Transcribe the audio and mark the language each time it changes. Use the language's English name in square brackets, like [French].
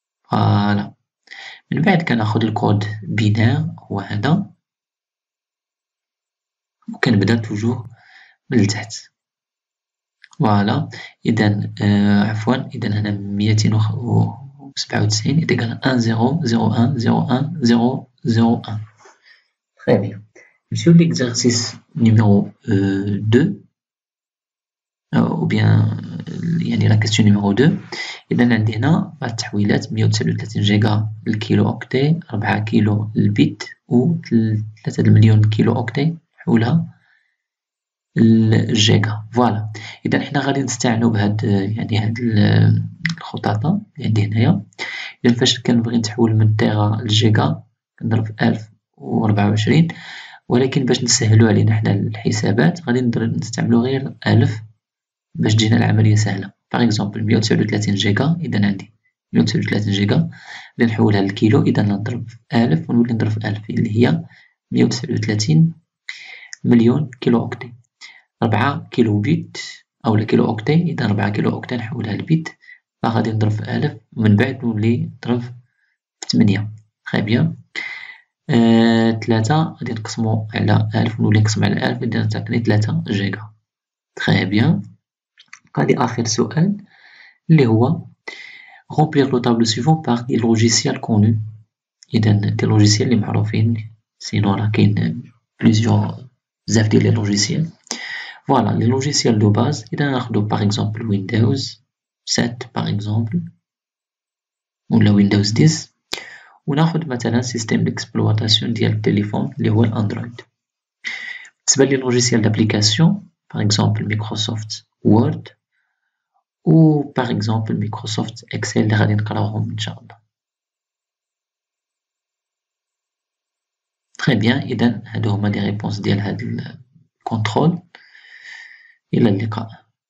[Arabic] فوالا من بعد كناخد الكود بينير هو هذا وكنبدا توجور من التحت. فوالا إذا عفوا إذا هنا 297 إذا 1 0 0 1 0 1 0 0 1. [French] très bien. Sur l'exercice numéro 2 ou bien [Arabic] يعني [French] la question numéro 2. [Arabic] إذا عندي هنا التحويلات 139 جيجا الكيلو أوكتي 4 كيلو البيت و 3 مليون كيلو أوكتي حولها الجيجا. فوالا إذا حنا غادي نستعنوا بهاد يعني هاد الخطاطة اللي عندي هنايا. إذا فاش كنبغي نتحول من تيرا للجيجا كنضرب في 1024 ولكن باش نسهلو علينا حنا الحسابات غادي نستعملو غير 1000 باش تجينا العملية سهلة. باغ اكزومبل 139 جيجا إذا عندي 139 جيجا غادي نحولها للكيلو. إذا نضرب في 1000 ونولي نضرب في 1000 اللي هي 139 مليون كيلو أوكتي. 4 كيلو بيت أو كيلو أوكتي. إذا 4 كيلو أوكتي نحولها لبيت، فغادي نضرب في 1000 ومن بعد نولي نضرب في 8. تخي بيان. 3 غادي نقسمو على 1000 ونولي نقسم على 1000 إذا تعطيني 3 جيجا. تخي بيان. غادي آخر سؤال اللي هو [French] remplir le tableau suivant par des logiciels connus. [Arabic] إذا دي logiciels اللي معروفين، سينو راه كاين [French] plusieurs [Arabic] بزاف ديال لي logiciels. [French] Voilà, les logiciels de base. [Arabic] إذا ناخدو [French] par exemple Windows 7 par exemple [Arabic] ولا Windows 10، وناخد مثلا [French] système d'exploitation [Arabic] ديال التليفون اللي هو الأندرويد. بالنسبة لي [French] logiciel d'application par exemple Microsoft Word و par exemple Microsoft Excel [Arabic] اللي غادي نقراوهم إن شاء الله. [French] Très bien. [Arabic] إذا هادو هما لي réponses ديال هاد الكونترول. إلى اللقاء.